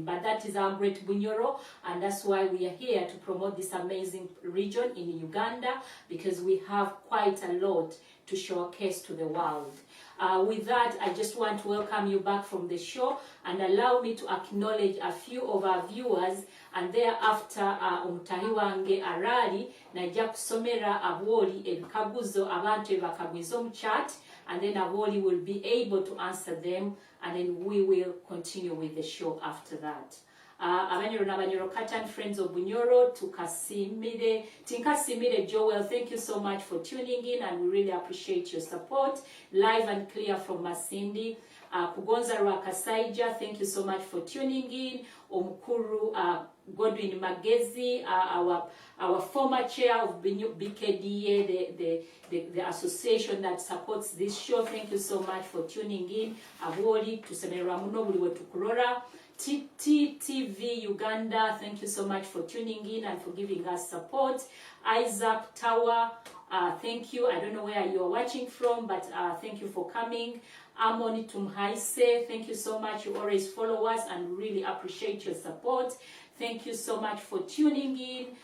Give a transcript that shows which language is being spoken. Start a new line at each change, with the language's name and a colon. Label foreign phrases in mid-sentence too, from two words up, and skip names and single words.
English: But that is our great Bunyoro, and that's why we are here to promote this amazing region in Uganda, because we have quite a lot to showcase to the world. With that, I just want to welcome you back from the show, and allow me to acknowledge a few of our viewers, and thereafter
Nyoro: omutahi wange Arali najja kusomera aboli ebikaguzo abantu ebakagwiza mu
English: chat, and then Aboli will be able to answer them, and then we will continue with the show after that. Abanyoro n'Abanyoro Katan Friends of Bunyoro, Tinkasimire Joel, thank you so much for tuning in, and we really appreciate your support. Live and clear from Masindi. Kugonza Rwakasaija, thank you so much for tuning in. Omukuru Godwin Magezi, our former chair of BKDA, the association that supports this show, thank you so much for tuning in.
Nyoro: Aboli tusemera muno buli wetukurora.
English: TTV Uganda, thank you so much for tuning in and for giving us support. Isaac Tower, thank you. I don't know where you are watching from, but thank you for coming. Amoni Tumhaise, thank you so much. You always follow us and really appreciate your support. Thank you so much for tuning in.